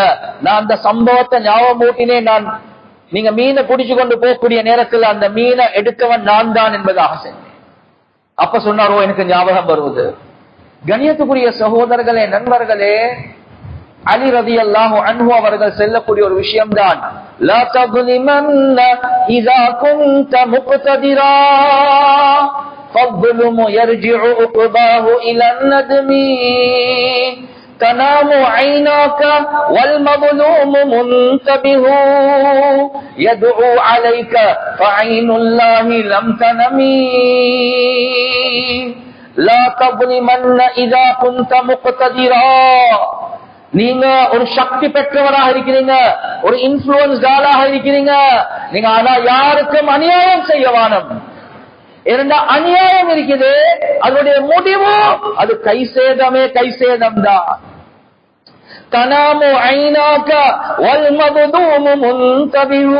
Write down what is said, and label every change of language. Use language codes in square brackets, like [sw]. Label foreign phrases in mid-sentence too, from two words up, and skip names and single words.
[ta] நான் அந்த சம்பவத்தை ஞாபகம் ஊட்டினேன். நான் நீங்க மீனை பிடிச்சு கொண்டு போகக்கூடிய நேரத்தில் அந்த மீனை எடுத்தவன் நான் தான் என்பதாக சொன்னேன். அப்ப சொன்னாரோ, எனக்கு ஞாபகம் வருவது. கண்ணியத்துக்குரிய சகோதரர்களே நண்பர்களே, அலி [ar] رضي الله عنه [ta] அவர்கள் சொல்லக்கூடிய ஒரு விஷயம்தான், [ar] لا تظلمن اذا كنت مقتدرا فالظلم يرجع عقباه الى الندم تنام عيناك والمظلوم منتبه يدعو عليك فعين الله لم تنمي لا تظلمن اذا كنت مقتدرا. [ta] நீங்க ஒரு சக்தி பெற்றவராக இருக்கிறீங்க, ஒரு இன்ஃபுளுன்ஸ் ஆளாக இருக்கிறீங்க. நீங்க ஆனா யாருக்கும் அநியாயம் செய்ய வானம். இரண்டா அநியாயம் இருக்குது, அதனுடைய முடிவு அது கைசேதமே கைசேதம் தான். [ar] تنام عيناك والمظلوم منتبه.